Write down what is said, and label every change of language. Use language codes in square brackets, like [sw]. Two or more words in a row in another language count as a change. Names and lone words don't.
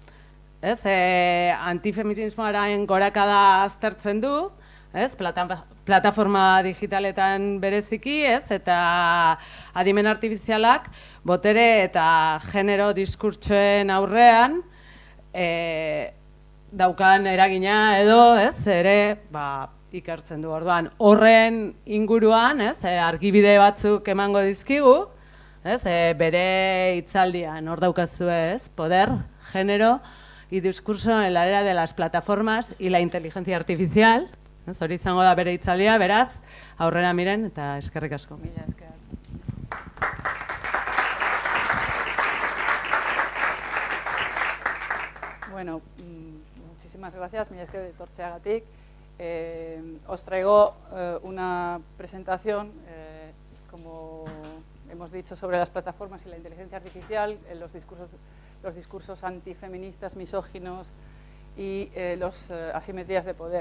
[eu] Antifeminismoaren gorakada aztertzen du, plataforma digitaletan bereziki, eta adimen artifizialak botere eta genero diskurtsoen aurrean daukan eragina edo, ere ikertzen du. Orduan, horren inguruan, argibide batzuk emango dizkigu, bere hitzaldian, hor daukazue, [es] poder, genero y discurso en la era de las plataformas y la inteligencia artificial. [eu] Hori izango da bere hitzaldia, beraz, aurrera miren eta eskerrik asko. Mila esker. Bueno, [es] muchísimas gracias, [eu] mila esker etortzeagatik. [es] Os traigo una presentación, como hemos dicho, sobre las plataformas y la inteligencia artificial, los discursos antifeministas, misóginos y las asimetrías de poder.